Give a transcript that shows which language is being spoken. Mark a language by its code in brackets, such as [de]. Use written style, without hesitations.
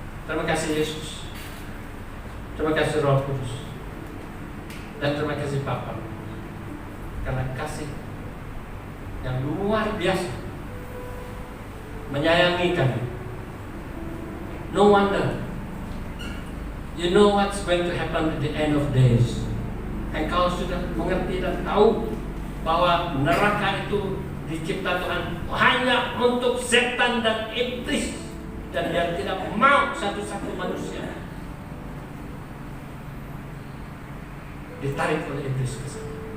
[id] Terima kasih Yesus, terima kasih Roh Kudus, dan terima kasih Bapa, karena kasih yang luar biasa menyayangi kami. [en] No wonder, you know what's going to happen at the end of days. [id] Engkau sudah mengerti dan tahu bahwa neraka itu dicipta Tuhan hanya untuk setan dan iblis, dan dia tidak mau satu-satu manusia ditarik oleh iblis ke sana.